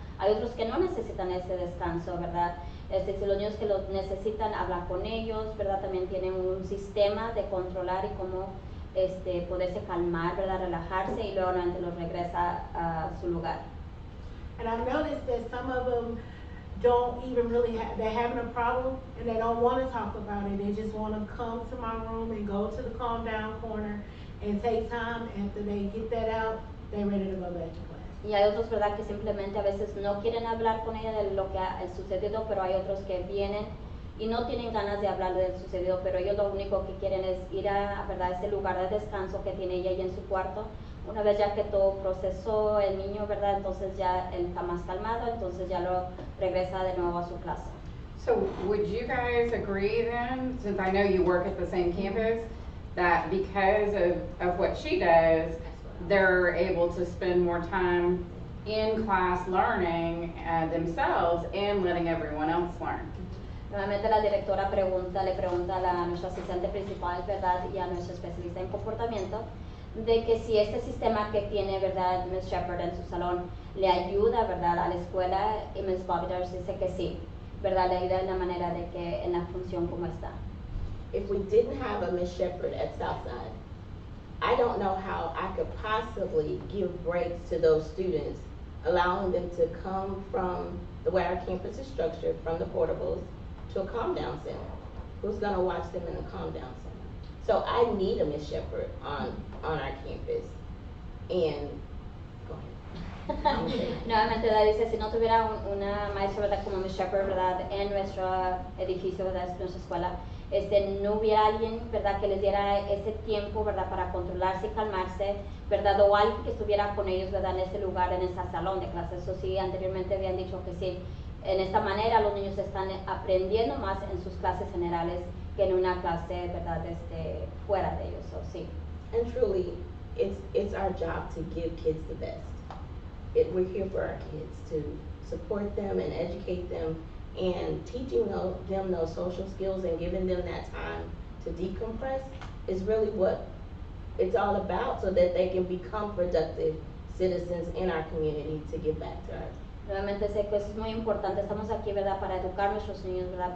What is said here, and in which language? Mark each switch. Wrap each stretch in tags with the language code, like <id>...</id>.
<es>Hay otros que no necesitan ese descanso, ¿verdad? Si los niños que los necesitan, habla con ellos, ¿verdad? También tienen un sistema de controlar y cómo poderse calmar, ¿verdad?, relajarse, y luego nuevamente los regresa a su lugar.</es> <en>And I've noticed that some of them don't even really they're having a problem and they don't want to talk about it. They just want to come to my room and go to the calm down corner and take time. After they get that out, they're ready to go back to class.</en> <es>Y hay otros, ¿verdad?, que simplemente a veces no quieren hablar con ella de lo que ha sucedido, pero hay otros que vienen y no tienen ganas de hablar del sucedido, pero ellos lo único que quieren es ir a, ¿verdad?, ese lugar de descanso que tiene ella ahí en su cuarto. Una vez ya que todo procesó el niño, ¿verdad?, entonces ya él está más calmado, entonces ya lo regresa de nuevo a su clase.</es> <en>So would you guys agree then, since I know you work at the same campus, that because of what she does, they're able to spend more time in class learning themselves and letting everyone else learn.</en> <es>Nuevamente la directora le pregunta a nuestro asistente principal, ¿verdad? Y a nuestro especialista en comportamiento, de que si este sistema que tiene, ¿verdad? Ms. Shepherd en su salón le ayuda, ¿verdad? A la escuela, y Ms. Bobidars dice que sí, ¿verdad? Le ayuda en la manera de que en la función como está.</es> <en>If we didn't have a Miss Shepherd at Southside, I don't know how I could possibly give breaks to those students, allowing them to come from the way our campus is structured, from the portables to a calm down center. Who's gonna watch them in a calm down center? So I need a Miss Shepherd on our campus. And go ahead.</en> <es>Nuevamente ella dice, si no tuviera una maestra, ¿verdad? Como Ms. Shepherd, ¿verdad? En nuestro edificio, ¿verdad? En nuestra escuela, no hubiera alguien, ¿verdad? Que les diera ese tiempo, ¿verdad? Para controlarse y calmarse, ¿verdad? O alguien que estuviera con ellos, ¿verdad? En ese lugar, en ese salón de clases. Eso sí, anteriormente habían dicho que sí. En esta manera los niños están aprendiendo más en sus clases generales que en una clase, ¿verdad? Fuera de ellos, so, sí.</es> <en>And truly, it's our job to give kids the best. We're here for our kids, to support them and educate them, and teaching them those social skills and giving them that time to decompress is really what it's all about, so that they can become productive citizens in our community to give back to us.</en> <es>Nuevamente sé que eso es muy importante. Estamos aquí, ¿verdad? Para educar a nuestros niños, ¿verdad?</es>